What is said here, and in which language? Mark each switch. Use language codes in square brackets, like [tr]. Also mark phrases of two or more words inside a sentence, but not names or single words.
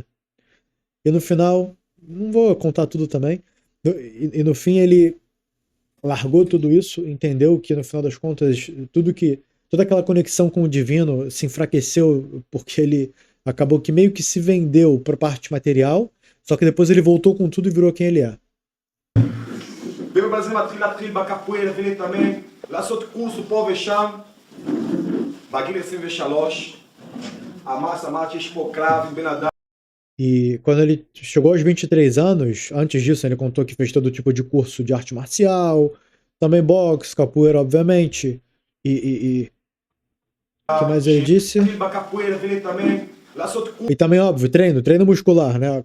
[pt] E no final, não vou contar tudo também, e no fim ele largou tudo isso, entendeu que no final das contas, toda aquela conexão com o divino se enfraqueceu porque ele acabou que meio que se vendeu para a parte material, só que depois ele voltou com tudo e virou quem ele é. [he] ובזה להתחיל בקפוארה ולהתאמן, לעשות קורס פה ושם. בגיל 23, אמרתי שיש פה קרב עם בן אדם. [pt] E quando ele chegou aos 23 anos, antes disso ele contou que fez todo tipo de curso de arte marcial, também boxe, capoeira, obviamente, e o que mais ele disse? E também, óbvio, treino muscular, né?